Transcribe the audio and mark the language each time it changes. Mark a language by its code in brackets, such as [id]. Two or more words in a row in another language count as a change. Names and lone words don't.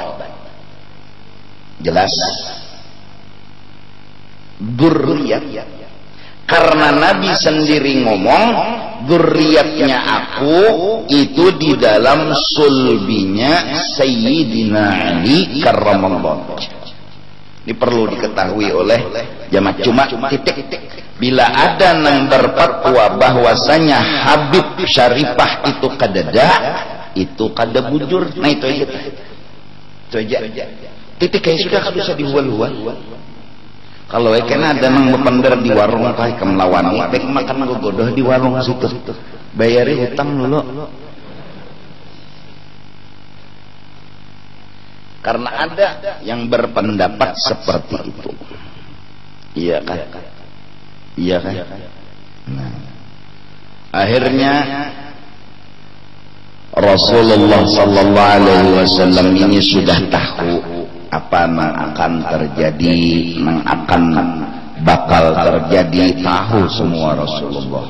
[id] Jelas? Zuriat. Karena Nabi sendiri ngomong, zuriatnya aku itu di dalam sulbinya Sayyidina Ali [ar] كرم الله وجهه. [id] Ini perlu diketahui oleh jamaah. Cuma titik. Bila ada yang berfatwa bahwasanya Habib Syarifah itu kadada, itu [bjn] kada bujur. [id] Nah itu aja. [bjn] Titik kayak sudah kada usah dihual-hual. Kalau kena ada nang bepender di warung kayak kemlawan, baik makan gogodoh di warung situ. Bayari hutang dulu. [id] Karena ada yang berpendapat seperti itu. Iya kan? Iya kan? Nah, akhirnya Rasulullah [ar] صلى الله عليه وسلم [id] ini sudah tahu apa yang akan terjadi, yang akan bakal terjadi, tahu semua Rasulullah.